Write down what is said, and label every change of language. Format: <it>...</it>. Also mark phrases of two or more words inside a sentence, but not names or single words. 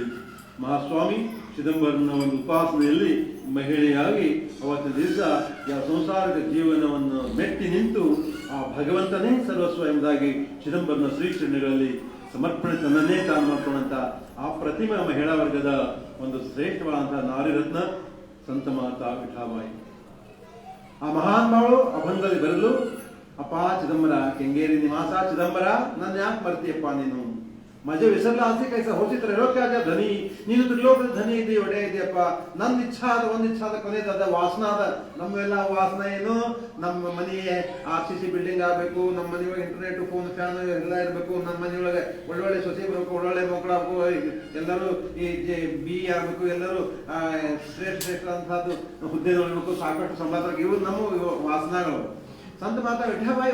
<kn>ಮಹಾಸ್ವಾಮಿ ಚಿದಂಬರನ ಒಂದು ಉಪಾಸನೆಯಲ್ಲಿ ಮಹಿಳೆಯಾಗಿ ಅವತ್ತಿನ ದಿವಸ ಯಾವ ಸಂಸಾರಿಕ ಜೀವನವನ್ನು ಮೆಟ್ಟಿ ನಿಂತು ಆ ಭಗವಂತನೇ ಸರ್ವಸ್ವ ಎಂಬುದಾಗಿ ಚಿದಂಬರನ ಶ್ರೀಚರಣಗಳಲ್ಲಿ ಸಮರ್ಪಣೆ ತನ್ನನ್ನೇ ತಾನು ಮಾಡ್ಕೊಂಡಂತ ಆ ಪ್ರತಿಮಾ ಮಹಿಳಾ ವರ್ಗದ ಒಂದು ಶ್ರೇಷ್ಠವಾದಂತಹ ನಾರಿರತ್ನ ಸಂತ ಮಾತಾ ವಿಠಾಬಾಯಿ. ಆ ಮಹಾನ್ ಭಾವಳು ಅಭಂಗದಲ್ಲಿ ಬರಲು, ಅಪ್ಪ ಚಿದಂಬರ, ಕೆಂಗೇರಿ ನಿವಾಸ ಚಿದಂಬರ, ನನ್ನ ಯಾಕೆ ಬರ್ತೀಯಪ್ಪ ನೀನು,</kn> <mr>माझे विसरला असे कैसा होती तर</mr> <kn>ಹೇಳೋಕ್ಕಾಗ ಧನಿ ನೀನು ತ್ರಿಲೋಕದ ಧನಿ ಇದೆ ಒಡೆ ಇದೆಯಪ್ಪ ನನ್ನ ಇಚ್ಛಾ ಅದ ಒಂದು ಇಚ್ಛಾ ಅದ ಕೊನೆಯದ ವಾಸನ ಅದ ನಮ್ಮೆಲ್ಲ ವಾಸನ ಏನು ನಮ್ಮ ಮನೆ RCC ಬಿಲ್ಡಿಂಗ್ ಆಗಬೇಕು ನಮ್ಮ ಮನೆಯೊಳಗೆ ಇಂಟರ್ನೆಟ್ ಫೋನ್ ಫ್ಯಾನ್ ಎಲ್ಲ ಇರಬೇಕು ನಮ್ಮ ಮನೆಯೊಳಗೆ ಒಳ್ಳೊಳ್ಳೆ ಸೊಸೆ ಬರಬೇಕು ಒಳ್ಳೊಳ್ಳೆ ಮಕ್ಕಳು ಆಗಬೇಕು ಎಲ್ಲರೂ ಈ BE ಆಗಬೇಕು ಎಲ್ಲರೂ ಶ್ರೇಷ್ಠ ಅಂತದ್ದು ಹುದ್ದೆ ನೋಡಬೇಕು ಸಾಕಷ್ಟು ಸಂಬಂಧ ಇವು ನಮ್ಮ ವಾಸನಗಳು संत माता विठाबाई</kn>